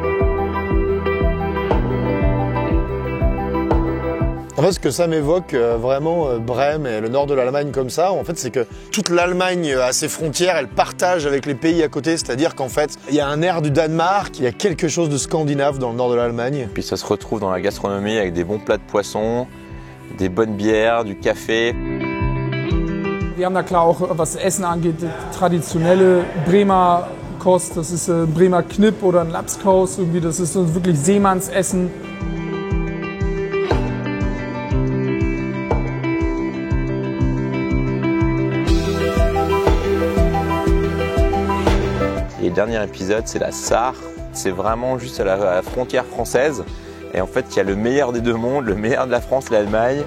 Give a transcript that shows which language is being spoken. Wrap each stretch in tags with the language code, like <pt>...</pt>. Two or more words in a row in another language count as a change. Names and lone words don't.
<fr>En fait, ce que ça m'évoque vraiment, Brême et le nord de l'Allemagne comme ça, en fait, c'est que toute l'Allemagne à ses frontières, elle partage avec les pays à côté. C'est-à-dire qu'en fait, il y a un air du Danemark, il y a quelque chose de scandinave dans le nord de l'Allemagne. Puis ça se retrouve dans la gastronomie avec des bons plats de poisson, des bonnes bières, du café.</fr> <de>Wir haben da klar auch, was Essen angeht, traditionelle Bremer Kost. Das ist ein Bremer Knipp oder ein Lapskaus. Irgendwie, das ist wirklich Seemannsessen.</de> <fr>Et le dernier épisode, c'est la Sarre. C'est vraiment juste à la frontière française. Et en fait, il y a le meilleur des deux mondes, le meilleur de la France, l'Allemagne.</fr>